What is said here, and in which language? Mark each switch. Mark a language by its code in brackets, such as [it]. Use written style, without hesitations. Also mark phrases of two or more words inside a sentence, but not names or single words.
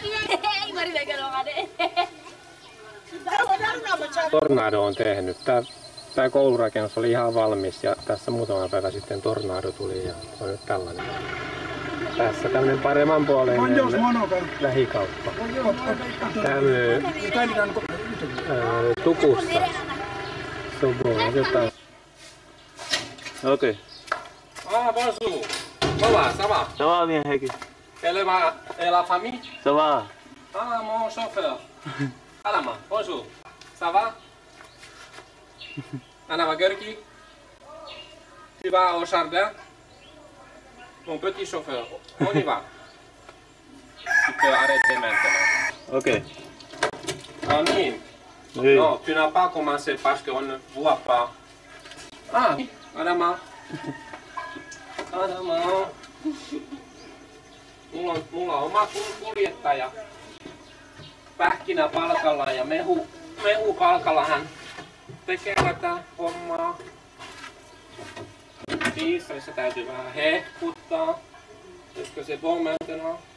[fi] Tornado on tehnyt. Tämä koulurakennus oli ihan valmis ja tässä muutama päivä sitten tornado tuli ja se on nyt tällainen. Tässä tämmönen paremmanpuoleinen lähikauppa. Tää myy tukusta. Ok. [fr] Ah, bonjour. Voilà, ça va? Ça va bien, Heikki? Et la famille? Ça va? Ah, mon chauffeur. Alama, bonjour. Ça va? Anna va Görki. Tu vas au jardin? Mon petit chauffeur. On y va. Tu peux arrêter maintenant. Ok. [fi] Ah, niin. [fr] Oui. Non, tu n'as pas commencé parce qu'on ne voit pas. Ah, Adama. Adama. [fi] Mulla on oma kuljettaja. Pähkinä palkalla ja mehu palkalla hän tekee tätä hommaa. Dieselissä täytyy vähän hehkuttaa. [fr] Est-ce c'est bon maintenant?